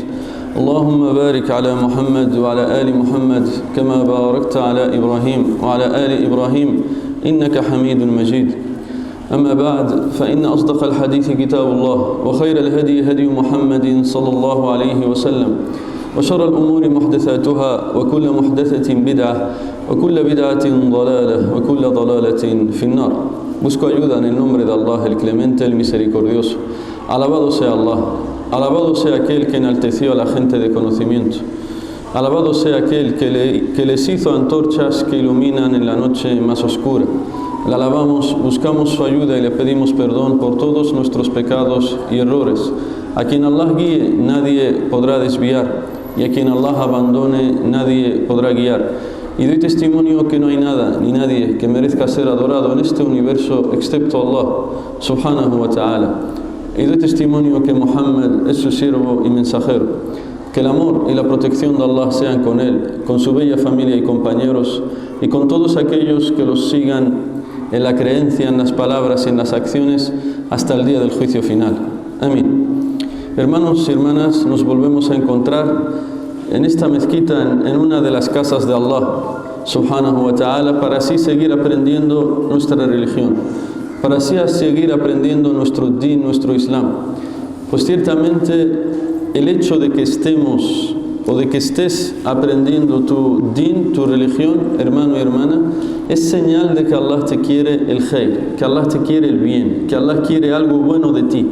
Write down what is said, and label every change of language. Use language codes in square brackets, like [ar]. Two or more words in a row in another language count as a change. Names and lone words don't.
[ar] اللهم بارك على محمد وعلى آل محمد كما باركت على إبراهيم وعلى آل إبراهيم إنك حميد مجيد. أما بعد، فإن أصدق الحديث كتاب الله، وخير الهدي هدي محمد صلى الله عليه وسلم، وشر الأمور محدثاتها، وكل محدثة بدعة، وكل بدعة ضلالة، وكل ضلالة في النار. [es] Busco ayuda en el nombre de Allah, el Clemente, el Misericordioso. Alabado sea Allah. Alabado sea aquel que enalteció a la gente de conocimiento. Alabado sea aquel que les hizo antorchas que iluminan en la noche más oscura. Le alabamos, buscamos su ayuda y le pedimos perdón por todos nuestros pecados y errores. A quien Allah guíe, nadie podrá desviar, y a quien Allah abandone, nadie podrá guiar. Y doy testimonio que no hay nada ni nadie que merezca ser adorado en este universo excepto Allah, [ar] سبحانه وتعالى. [es] Y doy testimonio que Muhammad es su siervo y mensajero. Que el amor y la protección de Allah sean con él, con su bella familia y compañeros, y con todos aquellos que los sigan en la creencia, en las palabras y en las acciones hasta el día del juicio final. Amén. Hermanos y hermanas, nos volvemos a encontrar en esta mezquita, en una de las casas de Allah, [ar] سبحانه وتعالى, [es] para así seguir aprendiendo nuestra religión, para así seguir aprendiendo nuestro din, nuestro Islam. Pues ciertamente el hecho de que estemos o de que estés aprendiendo tu din, tu religión, hermano y hermana, es señal de que Allah te quiere el khair, que Allah te quiere el bien, que Allah quiere algo bueno de ti.